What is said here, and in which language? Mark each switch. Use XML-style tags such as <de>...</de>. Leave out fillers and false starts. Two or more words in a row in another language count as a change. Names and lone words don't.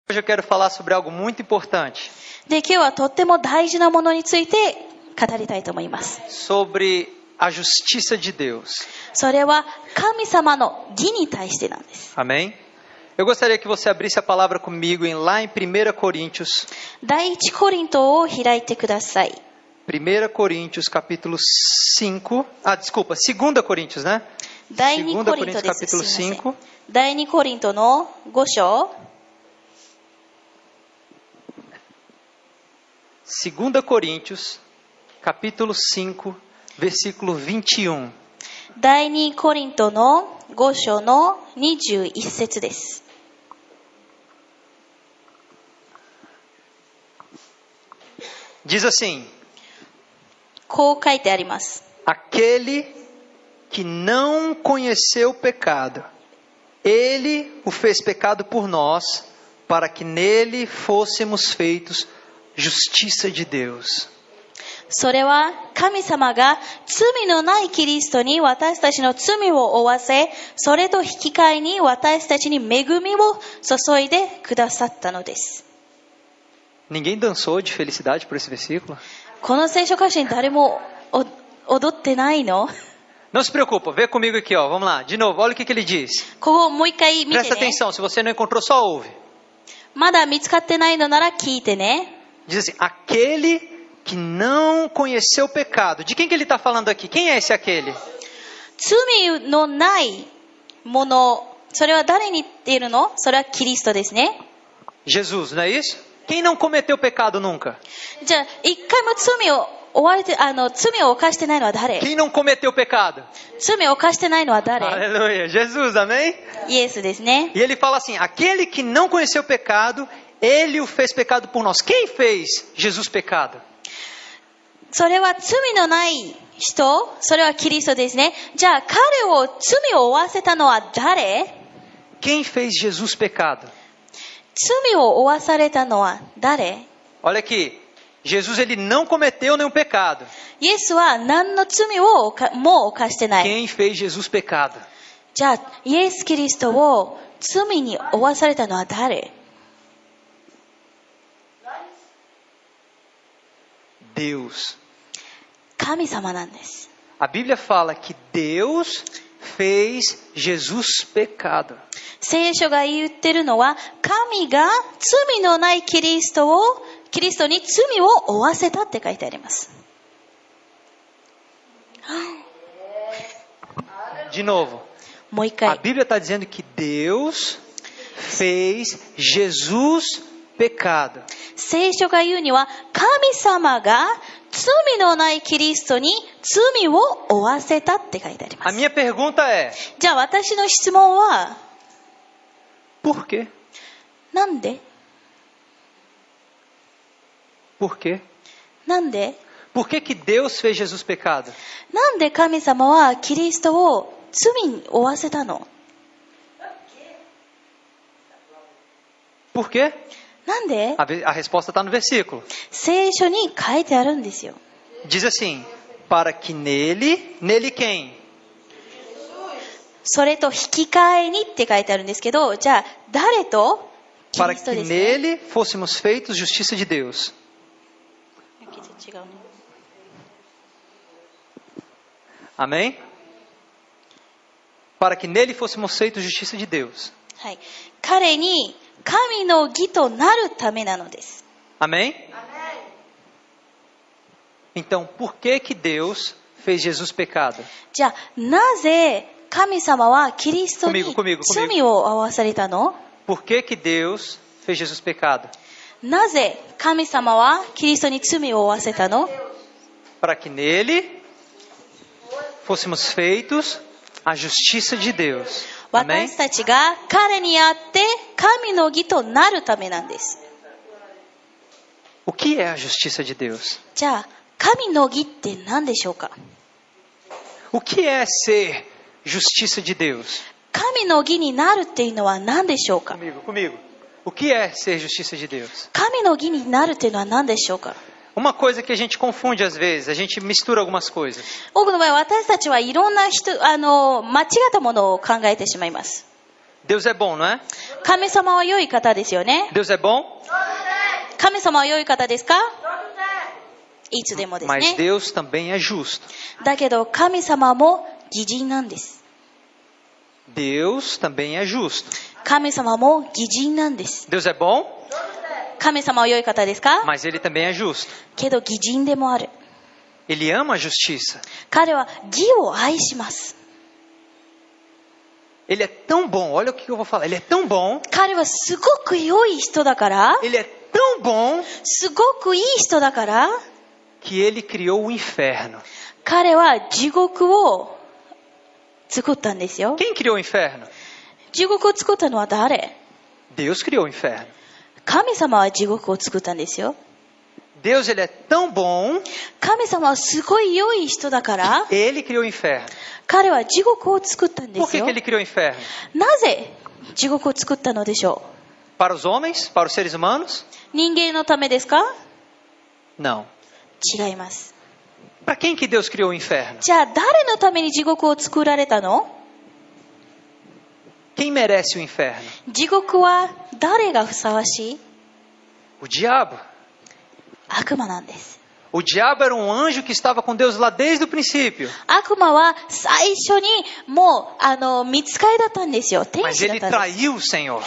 <pt>Hoje eu quero falar sobre algo muito importante.</pt> <ja>で、今日はとっても大事なものについて語りたいと思います。</ja> <pt>Sobre a justiça de Deus.</pt> <ja>それは神様の義に対してなんです。</ja> <pt>Amém? Eu gostaria que você abrisse a palavra comigo lá em 1 Coríntios.</pt> <ja>第一コリントを開いてください。</ja> <pt>1 Coríntios capítulo 5. Desculpa, 2 Coríntios, né?</pt> <ja>第二</ja> <pt>2</pt> <ja>コリント</ja> <pt>Coríntios</pt> <ja>です。</ja> <pt>capítulo</pt> <ja>すいません。</ja> <pt>5.</pt> <ja>第二コリントの5章。</ja> <pt>2 Coríntios capítulo 5, versículo 21.</pt> <ja>第二コリントの5章の21節です。</ja> <pt>Diz assim:</pt> <ja>こう書いてあります。</ja> <pt>Aquele que não conheceu o pecado, ele o fez pecado por nós, para que nele fôssemos feitos justiça de Deus.</pt> <ja>それは神様が罪のないキリストに私たちの罪を負わせ、それと引き換えに私たちに恵みを注いでくださったのです。</ja> <pt>Ninguém dançou de felicidade por esse versículo?</pt> <ja>この聖書箇所に誰も踊ってないの？</ja> <pt>Não se preocupa, vê comigo aqui, ó. Vamos lá, de novo, olha o que ele diz.</pt> <ja>ここもう一回見て</ja> <pt>Presta</pt> <ja>ね。</ja> <pt>atenção, se você não encontrou, só ouve.</pt> <ja>まだ見つかってないのなら聞いてね。</ja> <pt>Diz assim: aquele que não conheceu o pecado. De quem que ele está falando aqui? Quem é esse aquele?</pt> <ja>罪のないもの、それは誰に言っているの？それはキリストですね。</ja> <pt>Jesus, não é isso? Quem não cometeu pecado nunca?</pt> <ja>じゃあ、一回も罪を犯してないのは誰？</ja> <pt>Quem não cometeu pecado?</pt> <ja>罪を犯してないのは誰？</ja> <pt>Aleluia, Jesus, amém?</pt> <ja>イエスですね。</ja> <pt>E ele fala assim: aquele que não conheceu o pecado, ele o fez pecado por nós. Quem fez Jesus pecado?</pt> <ja>それは罪のない人、それはキリストですね。じゃあ彼を罪を負わせたのは誰？</ja> <pt>Quem fez Jesus pecado?</pt> <ja>罪を負わされたのは誰？</ja> <pt>Olha aqui, Jesus ele não cometeu nenhum pecado.</pt> <ja>イエスは何の罪をも犯してない。</ja> <pt>Quem fez Jesus pecado?</pt> <ja>じゃあイエス・キリストを罪に負わされたのは誰？</ja> <pt>Deus.</pt> <ja>神様なんです。</ja> <pt>A Bíblia fala que Deus fez Jesus pecado.</pt> <ja>聖書が言ってるのは、神が罪のないキリストに罪を負わせたって書いてあります。</ja> <pt>De novo,</pt> <ja>もう一</ja> <pt>a</pt> <ja>回。</ja> <pt>Bíblia está dizendo que Deus fez Jesus pecado.</pt> <ja>聖書が言うには、神様が罪のないキリストに罪を負わせたって書いてありま</ja> <pt>A</pt> <ja>す。</ja> <pt>minha pergunta é:</pt> <ja>じゃあ私の質問は、</ja> <pt>por quê?</pt> <ja>なんで？</ja> <pt>Por quê?</pt> <ja>なんで？</ja> <pt>Por que que Deus fez Jesus pecado?</pt> <ja>なんで神様はキリストを罪に負わせたの？</ja> <pt>Por quê?</pt> <ja>なんで？</ja> <pt>A resposta está no versículo.</pt> <ja>聖書に書いてあるんですよ。</ja> <pt>Diz assim: para que nele quem?</pt> <ja>それと引き換えにって書いてあるんですけど、じゃあ誰と？キ</ja> <pt>Para</pt> <ja>リスト</ja> <pt>que</pt> <ja>ですね。</ja> <pt>nele fôssemos feitos justiça de Deus.</pt> <ja>違うね。</ja> <pt>Amém? Para que nele fôssemos feitos justiça de Deus.</pt> <ja>はい。彼に神の義となるためなのです。</ja> <pt>Amém? Então, por que que Deus fez Jesus pecado?</pt> <ja>じゃあなぜ神様はキリストに</ja> <pt>コミゴ</pt> <ja>罪を負わされたの？</ja> <pt>Por que que Deus fez Jesus pecado?</pt> <ja>なぜ神様はキリストに罪を負わせたの？</ja> <pt>Para que nele fôssemos feitos a justiça de Deus. Amém?</pt> <ja>私たちが彼にあって神の義となるためなんです。</ja> <pt>O que é a justiça de Deus?</pt> <ja>じゃあ神の義って何でしょうか？</ja> <pt>O que é ser justiça de Deus?</pt> <ja>神の義になるっていうのは何でしょうか？</ja> <pt>Comigo. O que é ser justiça de Deus?</pt> <ja>神の義になるっていうのは何でしょうか？</ja> <pt>Uma coisa que a gente confunde às vezes, a gente mistura algumas coisas.</pt> <ja>多くの場合私たちはいろんな間違ったものを考えてしまいます。</ja> <pt>Deus é bom, não é?</pt> <ja>神様は良い方ですよね。</ja> <pt>Deus é bom,</pt> <ja>神様は良い方ですか？いつでもです</ja> <pt>mas</pt> <ja>ね。</ja> <pt>Deus também é justo.</pt> <ja>だけど神様も義人なんです。</ja> <pt>Deus também é justo.</pt> <ja>神様も義人なんです。</ja> <pt>Deus é bom,</pt> <ja>神様は良い方ですか？</ja> <pt>mas ele também é justo.</pt> <ja>けど義人でもある。</ja> <pt>Ele ama a justiça.</pt> <ja>彼は義を愛します。</ja> <pt>Ele é tão bom, olha o que eu vou falar. Ele é tão bom,</pt> <ja>彼はすごく良い人だから、</ja> <pt>ele é tão bom</pt> <ja>すごくいい人だから、</ja> <pt>que ele criou o inferno.</pt> <ja>彼は地獄を作ったんですよ。</ja> <pt>Quem criou o inferno?</pt> <ja>地獄を作ったのは誰？</ja> <pt>Deus criou o inferno.</pt> <ja>神様は地獄を作ったんですよ。</ja> <pt>Deus, ele é tão bom,</pt> <ja>神様はすごい良い人だから、</ja> <pt>ele criou o inferno.</pt> <ja>彼は地獄を作ったんで</ja> <pt>Por</pt> <ja>す</ja> <pt>que</pt> <ja>よ</ja> <pt>que。ele criou o inferno?</pt> <ja>なぜ地獄を作ったのでしょ</ja> <pt>Para os homens? Para os seres humanos?</pt> <ja>う？人間のためですか？</ja> <pt>Não.</pt> <ja>違います。</ja> <pt>Para quem que Deus criou o inferno?</pt> <ja>じゃあ誰のために地獄を作られたの？</ja> <pt>Quem merece o inferno?</pt> <ja>地獄は誰がふさわしい？</ja> <pt>O diabo.</pt> <ja>悪魔なんです。</ja> <pt>O diabo era um anjo que estava com Deus lá desde o princípio.</pt> <ja>悪魔は最初にもう見つかりだったんですよ。天</ja> <pt>Mas</pt> <ja>使だっ</ja> <pt>ele</pt> <ja>たんです。</ja> <pt>traiu o Senhor.</pt>